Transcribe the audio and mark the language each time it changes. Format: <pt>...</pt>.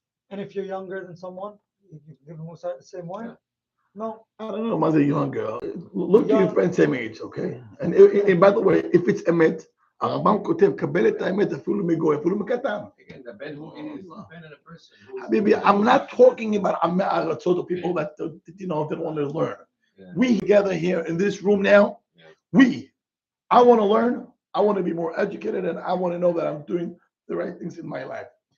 <en>And if you're younger than someone, you give them the same way. No. I don't know,</en> <he>מה זה</he> <en>younger. Look to your friends same age, okay? And by the way, if it's</en> <he>אמת, הרמב"ם כותב, קבל את האמת אפילו מגוי, אפילו מקטן.</he> <en>Again, the Ben who is dependent on a person. חביבי, I'm not talking about עמי הארצות or people that, they don't want to learn. Yeah. We together here in this room now, I want to learn, I want to be more educated, and I want to know that I'm doing the right things in my life.</en>